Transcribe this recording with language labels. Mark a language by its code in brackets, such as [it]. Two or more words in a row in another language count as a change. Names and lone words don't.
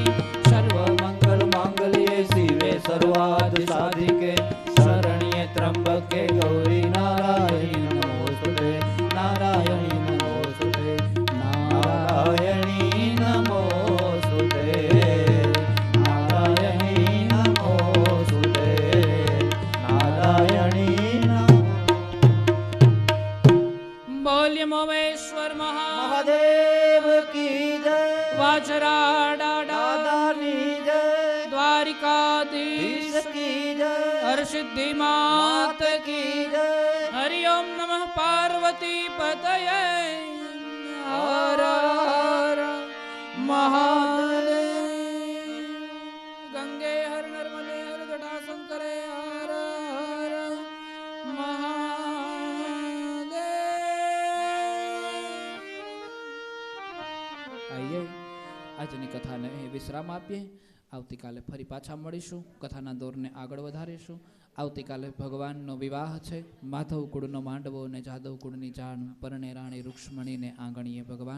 [sa] सर्वमंगल मांगल्ये शिवे सर्वार्थ साधिके शरण्ये त्र्यंबके गौरी नारायणी नमोस्तुते, नारायणी नमोस्तुते, नारायणी नमोस्तुते, नारायणी नमोस्तुते, नारायणी नमो. [gu] બોલ્ય મોમેશ્વર [hi] महादेव की जय, वाछरा [gu] દાદાની જય, [hi] द्वारिकाधीश की जय, हर सिद्धि मात की जय. [sa] हरि ओम नमः पार्वती पतये हर हर महादेव. गंगे हर नर्मदे हर जटाशंकरे हर हर महादेव. [gu] આઈએ આજની કથાને વિશ્રામ આપીએ. આવતીકાલે ફરી પાછા મળીશું, કથાના દોરને આગળ વધારીશું. આવતીકાલે ભગવાનનો વિવાહ છે. માધવ કુળનો માંડવો અને જાદવ કુળની જાણ, પરણે રાણી રૂક્ષ્મણીને આંગણીએ ભગવાન.